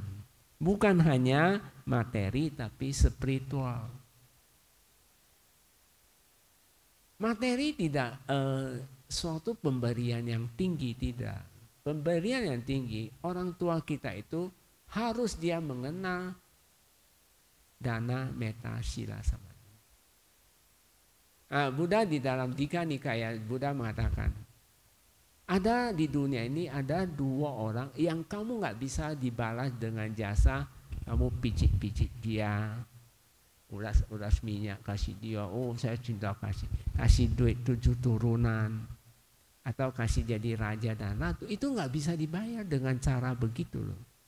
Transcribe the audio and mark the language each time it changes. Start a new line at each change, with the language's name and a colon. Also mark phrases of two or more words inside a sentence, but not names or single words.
Indonesian: Bukan hanya materi tapi spiritual. Materi tidak suatu pemberian yang tinggi, tidak. Pemberian yang tinggi, orang tua kita itu harus dia mengenal dana meta sila samadhi. Buddha di dalam Dika Nikaya, Buddha mengatakan, ada di dunia ini ada 2 orang yang kamu nggak bisa dibalas dengan jasa kamu pijit-pijit dia, ulas minyak kasih dia, oh saya cinta kasih duit 7 turunan, atau kasih jadi raja dan ratu, itu nggak bisa dibayar dengan cara begitu loh.